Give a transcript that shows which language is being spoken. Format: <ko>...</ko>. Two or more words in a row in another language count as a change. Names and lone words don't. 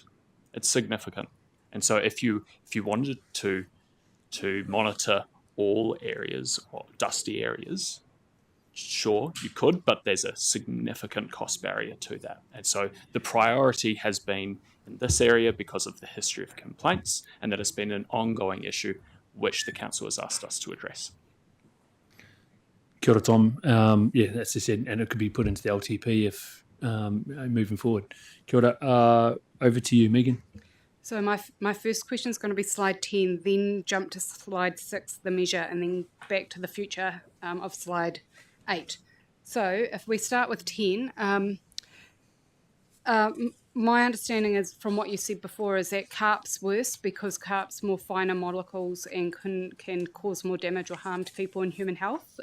<en>It's significant, and so if you wanted to monitor all areas or dusty areas, sure you could, but there's a significant cost barrier to that. And so the priority has been in this area because of the history of complaints, and that has been an ongoing issue which the council has asked us to address.</en> <mi>Kia ora, Tom.</mi> <en>That's just it, and it could be put into the LTP if moving forward.</en> <mi>Kia ora.</mi> <en>Over to you, Megan. So my first question is going to be slide 10, then jump to slide 6, the measure, and then back to the future of slide 8. So if we start with 10, my understanding is from what you said before is that carp's worse because carp's more finer molecules and can cause more damage or harm to people and human health.</en>